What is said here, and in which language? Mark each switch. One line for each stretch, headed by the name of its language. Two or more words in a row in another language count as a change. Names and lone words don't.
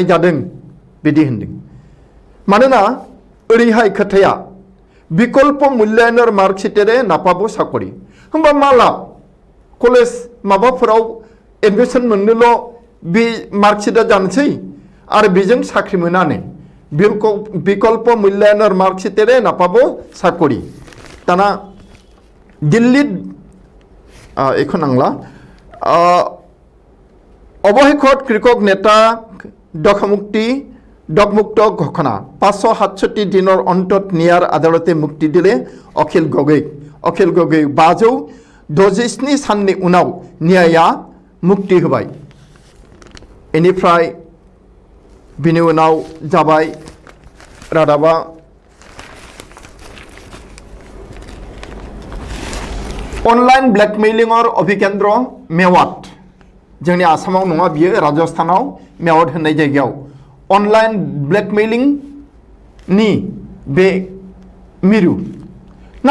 Bodo: जादों बिदि होनदों मानोना ओरैहाय खोथाया विकल्प मूल्यायनर मार्कशीटेरे नापाबो साकरि होमबा मा लाब कलेज माबाफोराव एडमिशन मोननोल' बे मार्कशीटआ जानोसै आरो बेजों साख्रि मोनानो विकल्प मूल्यायनर मार्कशीटेरे नापाबो साकरि दाना दिल्ली एखौ नांला
Assamese: অবশেষত কৃষক নেতা ডকমুক্ত ঘোষণা 567 দিনৰ অন্তত ন্যায়ৰ আদালতে মুক্তি দিলে অখিল গগৈ
Bodo: 567 साननि उनाव न्याया मुक्ति होबाय इनिफ्राय बिनि उनाव जाबाय रादाबा
English: online blackmailing
Bodo: और अभिकेन्द्र मेवात जोंनि आसामाव नङा बियो राजस्थानाव मेवात होननाय जायगायाव
English: online blackmailing
Bodo: नि बे मिरु ना